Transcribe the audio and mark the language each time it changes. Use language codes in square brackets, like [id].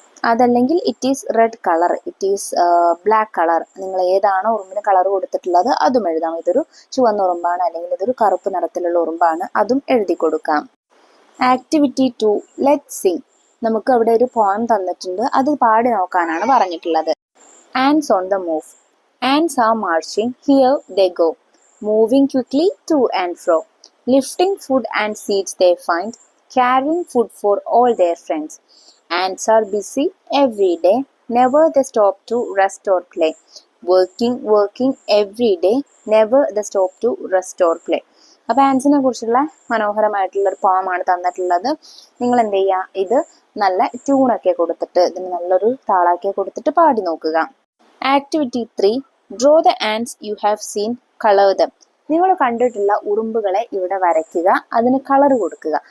[ml] അതല്ലെങ്കിൽ [en] It is red colour, it is black colour. [ml] നിങ്ങൾ ഏതാണോ ഉറുമ്പിന് കളർ കൊടുത്തിട്ടുള്ളത് അതും എഴുതാം. ഇതൊരു ചുവന്ന ഉറുമ്പാണ്, അല്ലെങ്കിൽ ഇതൊരു കറുപ്പ് നിറത്തിലുള്ള ഉറുമ്പാണ്, അതും എഴുതി കൊടുക്കാം. Activity 2, [en] Let's sing. [ml] നമുക്ക് അവിടെ ഒരു പോയം തന്നിട്ടുണ്ട്, അത് പാടി നോക്കാനാണ് പറഞ്ഞിട്ടുള്ളത്. [en] Ants on the move. Ants are marching, here they go, moving quickly to and fro, lifting food and seeds they find, carrying food for all their friends. Ants are busy every day, never they stop to rest or play, working every day, never they stop to rest or play. [ml] അപ്പൊ ആൻസിനെ കുറിച്ചുള്ള മനോഹരമായിട്ടുള്ള ഒരു പോമാണ് തന്നിട്ടുള്ളത്. നിങ്ങൾ എന്ത് ചെയ്യുക, ഇത് നല്ല ട്യൂണൊക്കെ കൊടുത്തിട്ട്, ഇതിന് നല്ലൊരു താളാക്കി കൊടുത്തിട്ട് പാടി നോക്കുക. [en] Activity 3, draw the ants you have seen, colour them. [ml] നിങ്ങൾ കണ്ടിട്ടുള്ള ഉറുമ്പുകളെ ഇവിടെ വരയ്ക്കുക, അതിന് കളർ കൊടുക്കുക.